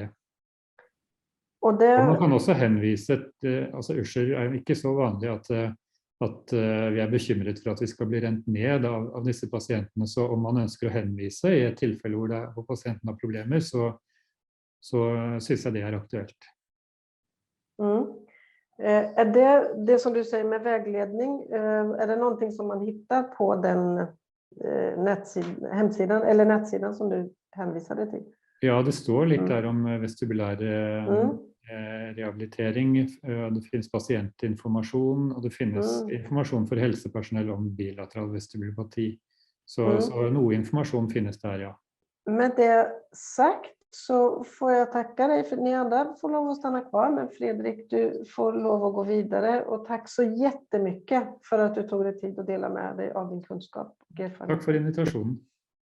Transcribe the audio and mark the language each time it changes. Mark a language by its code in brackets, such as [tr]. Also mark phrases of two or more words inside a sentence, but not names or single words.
[no] Og man kan også henvise, altså Usher ikke så vanlig at vi bekymret for at vi skal bli rent ned av disse pasientene, så om man ønsker å henvise I et tilfelle hvor pasienten har problemer, så synes jeg det aktuelt. [sv] Det som du säger med vägledning, det någonting som man hittar på den hemsidan eller nätsidan som du hänvisade till? [no] Ja, det står litt der om vestibulær rehabilitering, det finnes pasientinformasjon, og det finnes informasjon for helsepersonell om bilateral vestibulopati. Så noe informasjon finnes der, ja. [sv] Med det sagt så får jag tacka dig, för ni andra får lov att stanna kvar, men Fredrik, du får lov att gå vidare, och tack så jättemycket för att du tog dig tid att dela med dig av din kunskap och erfarenhet. [no] Takk for invitasjonen.